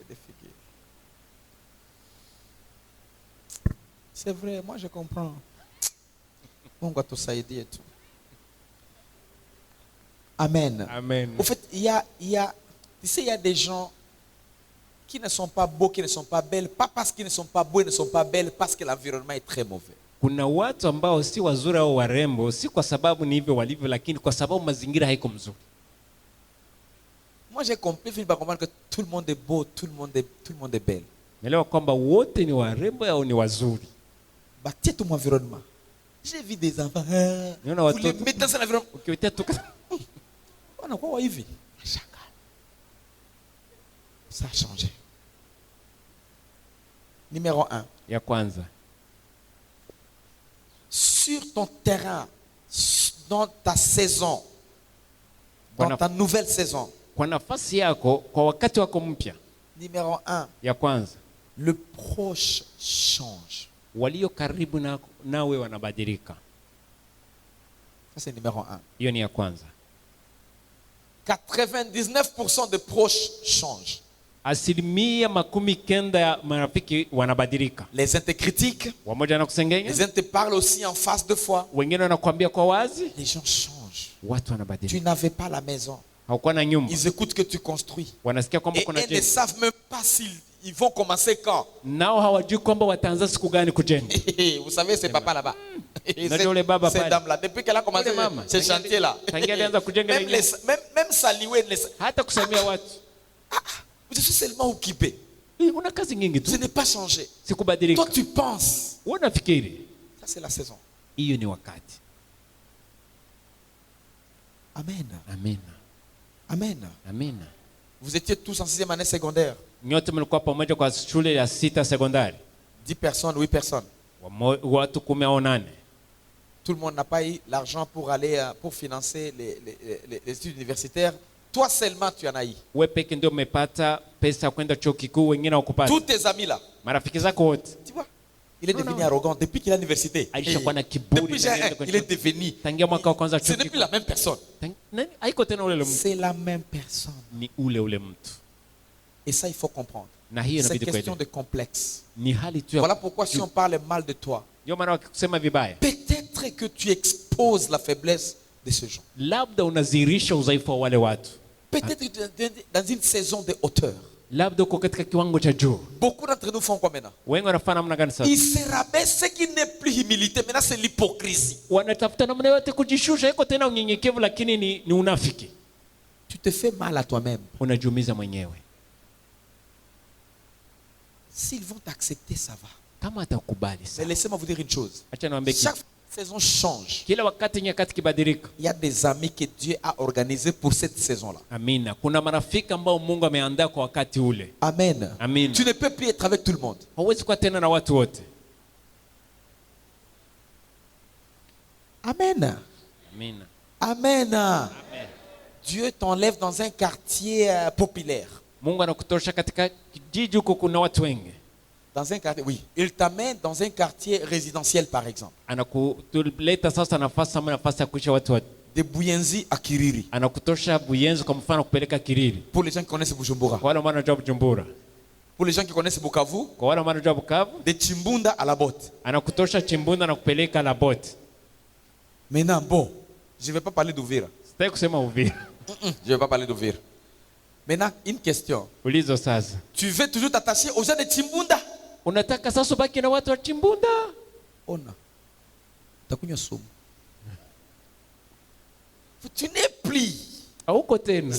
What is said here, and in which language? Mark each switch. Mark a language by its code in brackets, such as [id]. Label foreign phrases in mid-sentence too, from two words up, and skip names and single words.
[fr] C'est vrai, moi je comprends. Amen. Amen. Au fait, il y a des gens qui ne sont pas beaux, qui ne sont pas belles, pas parce qu'ils ne sont pas beaux, ils ne sont pas belles, parce que l'environnement est très mauvais. [sw] Kuna watu ambao si wazuri au warembo, si kwa sababu ni hivyo walivyo, lakini kwa sababu mazingira haiko mzuri. [fr] Moi j'ai compris, je comprendre que tout le monde est beau, tout le monde est belle. [sw] Naelewa kwamba wote ni warembo au ni wazuri. [fr] Bâtir tout mon environnement. J'ai vu des enfants. Vous les mettez dans un environnement. On a quoi hivi? Ça a changé. Numéro 1. [sw] Ya kwanza. [fr] Sur ton terrain, dans ta saison, dans ta nouvelle saison. [sw] Kwa nafasi yako, kwa wakati wako mpya. [fr] Numéro 1. [sw] Ya kwanza. [fr] Le proche change. [sw] Walio karibu nawe wanabadilika. [fr] Ça c'est numéro 1. [sw] Hiyo ni ya kwanza. [fr] 99% de proches changent. [sw] Asilimia 90 ya marafiki wanabadilika. [fr] Les uns te critiquent. [sw] Wamoja wanakusengenya. [fr] Les uns te parlent aussi en face de fois. [sw] Wengine wanakuambia kwa wazi. [fr] Les gens changent. [sw] Watu wanabadilika. [fr] Tu n'avais pas la maison. [sw] Haukuwa na nyumba. [fr] Ils écoutent que tu construis. [sw] Wanasikia kwamba kuna jengo. [fr] Et ils ne savent même pas s'ils vont commencer quand. [sw] Nao hawajui kwamba wataanza siku gani kujenga. [fr] Vous savez c'est papa là-bas. C'est dame là depuis qu'elle a commencé ce chantier là. Même saluer [sw] hata kusamia watu. [fr] Je suis seulement occupé. [sw] Una kazi nyingi tu. [fr] Ce n'est pas changé. [sw] Sikubadilika. [fr] Toi tu penses. [sw] Unafikiri. [fr] Ça c'est la saison. [sw] Hiyo ni wakati. [fr] Amen. Amen. Amen. Amen. Vous étiez tous en 6e année secondaire. [sw] Nyote mlikuwa pamoja kwa shule ya 6 sekondari. [fr] 10 personnes, 8 personnes. [sw] Watu 10 au 8. [fr] Tout le monde n'a pas eu l'argent pour aller pour financer les études universitaires. Toi seulement tu en as eu. [sw] Wewe peke ndio umepata pesa kwenda chuo kikuu, wengine hawakupata. [fr] Tous tes amis là. [sw] Marafiki zako wote. [fr] Tu vois? Il est devenu arrogant depuis qu'il est à l'université. Depuis il est devenu. Ce n'est plus la même personne. C'est la même personne. Et ça il faut comprendre. C'est une question de complexe. Voilà pourquoi si on parle mal de toi, peut-être que tu exposes la faiblesse de ce genre. Peut-être que tu es dans une saison de hauteur. [sw] labda uko katika kiwango cha juu. [fr] Beaucoup d'entre nous font quoi maintenant? [sw] Wengi wanafanya namna gani sasa? [fr] Ils se rabaissent, ce qui n'est plus humilité, maintenant c'est l'hypocrisie. [sw] Wanatafuta namna yote kujishusha, iko tena unyenyekevu, lakini ni unafiki. [fr] Tu te fais mal à toi-même. [sw] Unajiumiza mwenyewe. [fr] S'ils vont t'accepter, ça va. [sw] Kama atakubali [fr] Mais laissez-moi vous dire une chose. [sw] Acha niwaambie kitu. [fr] Chaque saison change. [sw] Kila wakati nyakati kibadilika. [fr] Il y a des amis que Dieu a organisés pour cette saison-là. [sw] Amina. Kuna marafiki ambao Mungu ameandaa kwa wakati ule. [fr] Amen. Amen. Tu ne peux plus être avec tout le monde. [sw] Hauwezi kuwa tena na watu wote. [fr] Amen. [sw] Amina. [fr] Amen. Amen. Dieu t'enlève dans un quartier populaire. [sw] Mungu anakutosha katika kijiji huko kuna watu wengi. [fr] Dans un quartier, oui. Il t'amène dans un quartier résidentiel, par exemple. [sw] Anakutuleta sasa nafasi ama nafasi ya kuishi watu wote. [fr] De Buyenzi à Kiriri. [sw] Anakutosha Buyenzi kwa mfano kupeleka Kiriri. [fr] Pour les gens qui connaissent Bujumbura. [sw] Kwa wale ambao wanajua Bujumbura. [fr] Pour les gens qui connaissent Bukavu. [sw] Kwa wale ambao wanajua Bukavu. [fr] De Chimbunda à la Botte. [sw] Anakutosha Chimbunda na kupeleka la Botte. [fr] Maintenant, bon, je ne vais pas parler d'Uvira. [sw] Sitaki kusema Uvira. [fr] Je ne vais pas parler d'Uvira. Maintenant, une question. [sw] Ulizo sasa. [fr] Tu veux toujours t'attacher aux gens de Chimbunda? [sw] Unataka sasa ubaki na watu wa Chimbunda? Ona. Takunywa sumu. [fr] Tu n'es plus. [sw] Hauko tena.